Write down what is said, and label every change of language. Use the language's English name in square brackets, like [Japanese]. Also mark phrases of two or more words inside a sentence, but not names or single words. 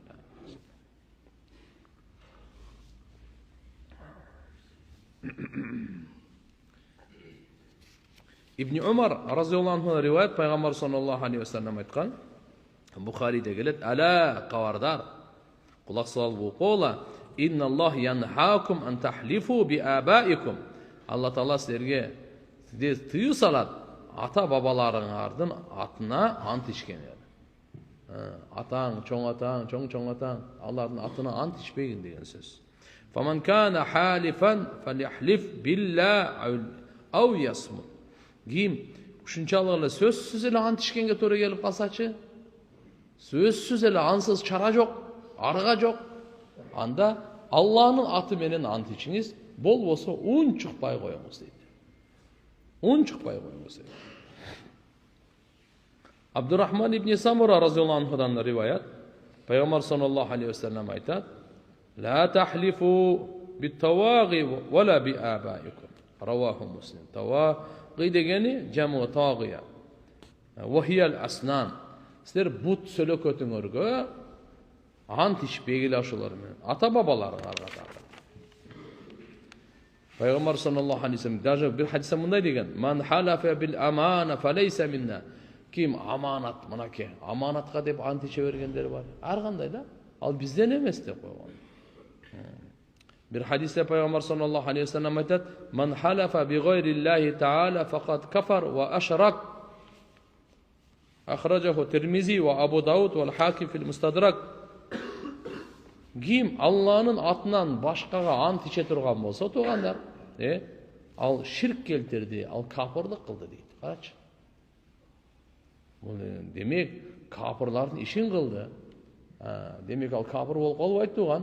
[Kyrgyz] Ибн Умар [Arabic] رضي الله عنه [Kyrgyz] риваят пайгамбар [Arabic] صلى الله عليه وسلم [Kyrgyz] айткан. Бухариде келет: "Ала кавардар, кулак салып окула, [Arabic] إن الله ينهاكم أن تحلفوا بآبائكم". [Kyrgyz] Алла Таала силерге тыюу салат ата бабаларыңардын атына ант ичкенге. Атаң, чоң атаң, алардын атына ант ичпегин деген сөз. [Arabic] فمن كان حالفا فليحلف بالله أو ليصمت. [Kyrgyz] Ким ушунчалык эле сөзсүз эле ант ичкенге туура келип калсачы, сөзсүз эле ансыз чара жок, арга жок, анда Алланын аты менен ант ичиңиз, болбосо унчукпай коюңуз дейт. Унчукпай коюңуз дейт. Абдурахман ибн Самура [Arabic] رضي الله عنه [Kyrgyz] риваят, пайгамбар [Arabic] صلى الله عليه وسلم [Kyrgyz] айтат: [Arabic] "لا تحلفوا بالطواغي ولا بآبائكم". Раваху Муслим. [Kyrgyz] Тавагhi дегени [Arabic] جمع طاغية. وهي الأصنام. [Kyrgyz] Силер бут сөлөкөтүңөргө ант ичпегиле ошолор менен. Ата бабаларыңарга дагы. Пайгамбар [Arabic] صلى الله عليه وسلم [Kyrgyz] даже бир хадисте мындай деген: [Arabic] "من حلف بالأمانة فليس منا". [Kyrgyz] Ким аманат, мынаке, аманатка деп ант иче бергендер бар. Ар кандай да, ал бизден эмес деп койгон. Бир хадисте пайгамбар [Arabic] صلى الله عليه وسلم [Kyrgyz] айтат: [Arabic] "من حلف بغير الله تعالى فقد كفر وأشرك". Ахражаху Тирмизи ва Абу Дауд ва Хаким фил Мустадрак. [Kyrgyz] Ким Алланын атынан башкага ант иче турган болсо, туугандар, ал ширк келтирди, ал кафырлык кылды дейт. Карачы. Демек, капырлардын ишин кылды. Демек, ал капыр болуп калбайт туган.